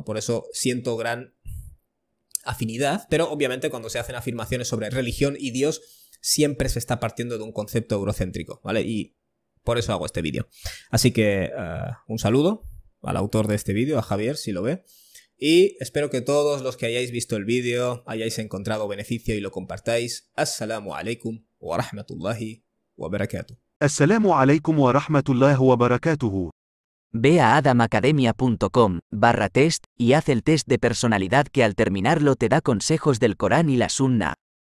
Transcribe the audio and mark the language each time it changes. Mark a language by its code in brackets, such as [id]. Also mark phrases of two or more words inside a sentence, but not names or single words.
[es] Por eso siento gran afinidad, pero obviamente cuando se hacen afirmaciones sobre religión y Dios siempre se está partiendo de un concepto eurocéntrico, ¿vale? Y por eso hago este vídeo. Así que un saludo al autor de este vídeo, a Javier, si lo ve. Y espero que todos los que hayáis visto el vídeo hayáis encontrado beneficio y lo compartáis. [ar] السلام عليكم ورحمة الله وبركاته. السلام عليكم ورحمة الله وبركاته. [es] Ve a adamacademia.com/test y haz el test de personalidad que al terminarlo te da consejos del Corán y la Sunna.